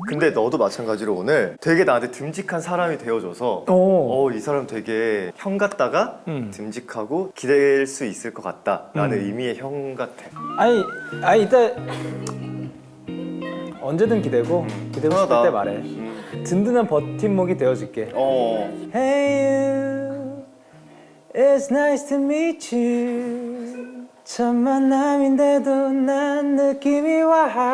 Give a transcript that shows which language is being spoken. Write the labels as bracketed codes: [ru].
[ko] 근데 너도 마찬가지로 오늘 되게 나한테 듬직한 사람이 되어줘서 이 사람 되게 형 같다가 듬직하고 기댈 수 있을 것 같다라는 의미의 형 같아. 아니 이따 언제든 기대고 기대고 싶을 편하다. 때 말해. 든든한 버팀목이 되어줄게. [en] Hey you, it's nice to meet you. [ko] 첫 만남인데도 난 느낌이 와.